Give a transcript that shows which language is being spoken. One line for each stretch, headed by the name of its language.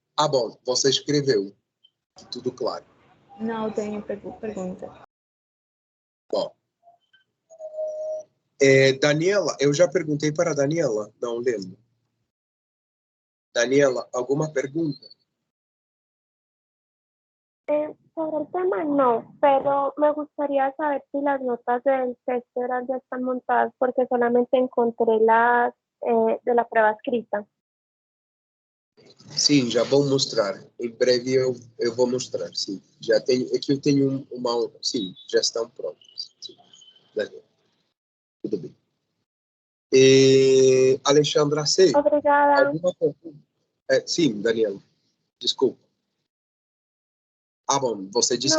Portuguese: Ah, bom, você escreveu. Tudo claro. Não tenho pergunta. Bom. Daniela, eu já perguntei para a Daniela, não lembro. Daniela, alguma pergunta?
Spanish: Sobre el tema no, pero me gustaría saber si las notas del texto ya están montadas porque solamente encontré las de la prueba escrita.
Portuguese: Sim, já vou mostrar. Em breve eu vou mostrar, sim. Já tenho, é que eu tenho uma... Sim, já estão prontas. Sim. Daniela. Tudo bem. Alexandra C. Obrigada. Alguma pergunta? Sim, Daniela. Desculpa. Ah, bom, você disse